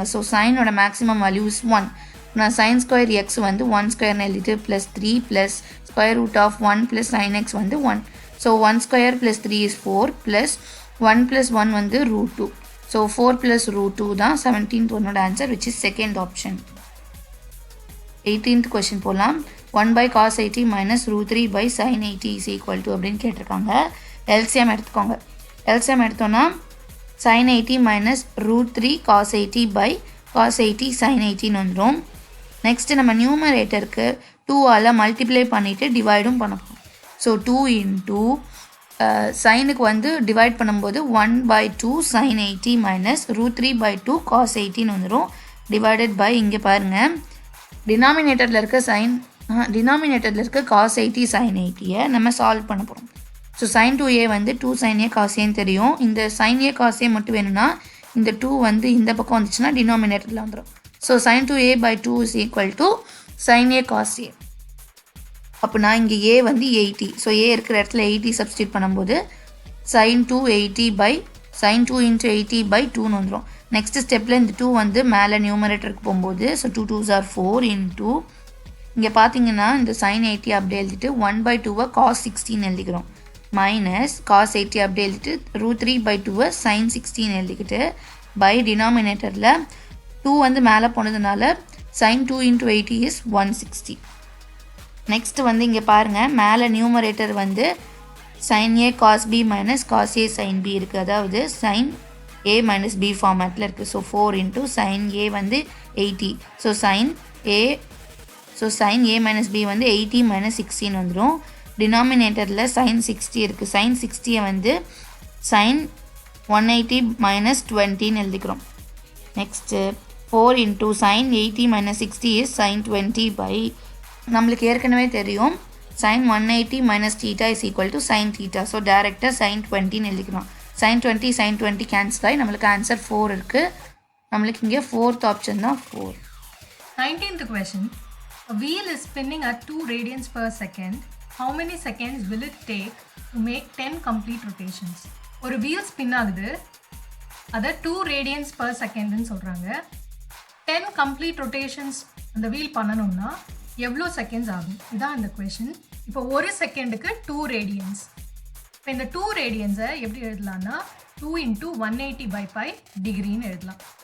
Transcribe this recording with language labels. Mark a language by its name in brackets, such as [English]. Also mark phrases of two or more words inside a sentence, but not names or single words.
[Tamil] ஸோ சைனோட [English] maximum value is [Tamil] 1. நான் [English] sin square x [Tamil] வந்து 1 ஸ்கொயர்னு எழுதிட்டு ப்ளஸ் 3 ப்ளஸ் [English] square root of [Tamil] 1 ப்ளஸ் sin x வந்து 1. [English] so 1 square plus 3 is 4 plus 1 plus 1 வந்து root 2. [Tamil] ஸோ 4 + √2 தான் 17th ஒன்னோட ஆன்சர், [English] which is second option. [Tamil] 18th கொஷின் போகலாம். 1/cos 80 - √3/sin 80 [English] is equal to [Tamil] அப்படின்னு கேட்டிருக்காங்க. எல்சிஎம் எடுத்துக்கோங்க. எல்சிஎம் எடுத்தோன்னா sin 80 - √3 cos 80/cos 80 sin 80ன்னு வந்துடும். நெக்ஸ்ட்டு நம்ம நியூமரேட்டருக்கு 2ஆல் மல்டிப்ளை பண்ணிவிட்டு டிவைடும் பண்ண போகிறோம். ஸோ 2 இன்டூ சைனுக்கு வந்து டிவைட் பண்ணும்போது 1/2 sin 80 - √3/2 cos 80ன்னு வந்துடும். [English] divided by [Tamil] இங்கே பாருங்கள், டினாமினேட்டரில் இருக்க cos 80 sin 80யை நம்ம சால்வ் பண்ண போகிறோம். ஸோ sin 2a வந்து 2 sin a cos aன்னு தெரியும். இந்த sin a cos a மட்டும் வேணும்னா இந்த 2 வந்து இந்த பக்கம் வந்துச்சுன்னா டினாமினேட்டரில் வந்துடும். [English] ஸோ sin 2a/2 is equal to sin a cos a. [Tamil] அப்படின்னா இங்கே a வந்து 80. ஸோ a இருக்கிற இடத்துல 80 சப்ஸ்டியூட் பண்ணும்போது sin 2 80/sin 2 × 80/2ன்னு வந்துடும். நெக்ஸ்ட் ஸ்டெப்பில் இந்த 2 வந்து மேலே நியூமரேட்டருக்கு போகும்போது ஸோ 2 [English] 2s are 4 [Tamil] இன்டூ இங்கே பார்த்தீங்கன்னா இந்த sin 80 அப்படியே எழுதிட்டு 1/2 cos 16 எழுதிக்கிறோம். மைனஸ் cos 80 அப்படியே எழுதிட்டு √3/2 sin 16 எழுதிக்கிட்டு பை டினாமினேட்டரில் 2 வந்து மேலே போனதுனால sin 2 × 80 is 160. நெக்ஸ்ட் வந்து இங்கே பாருங்கள், மேலே நியூமரேட்டர் வந்து sin a cos b - cos a sin b இருக்குது. அதாவது sin a - b ஃபார்மேட்டில் இருக்குது. ஸோ 4 இன்டூ sin a வந்து 80. ஸோ sin a - b வந்து 80 - 16 வந்துடும். டினாமினேட்டரில் sin 60 இருக்குது. sin 60யை வந்து sin 180 - 20ன்னு எழுதிக்கிறோம். நெக்ஸ்ட்டு 4 இன்டூ sin 80 - 60 is sin 20 நம்மளுக்கு ஏற்கனவே தெரியும் sin 180 - θ [English] is equal to [Tamil] sin θ. ஸோ டேரெக்டாக sin 20ன்னு எழுதிக்கிறோம். sin 20 கேன்சல் ஆகி நம்மளுக்கு ஆன்சர் 4 இருக்குது. நம்மளுக்கு இங்கே 4th ஆப்ஷன் தான் 4. [English] 19th question. A wheel is spinning at 2 radians per second. How many seconds will it take to make 10 complete rotations? [Tamil] ஒரு wheel spin ஆகுது, அதை 2 [English] radians per second [Tamil] ன்னு சொல்கிறாங்க. 10 [English] complete rotations [Tamil] அந்த wheel பண்ணணும்னா எவ்வளோ செகண்ட்ஸ் ஆகும்? இதான் இந்த கொஷின். இப்போ ஒரு செகண்டுக்கு 2 ரேடியன்ஸ். இப்போ இந்த 2 ரேடியன்ஸை எப்படி எழுதலாம்னா 2 × 180/π டிகிரின்னு எழுதலாம்.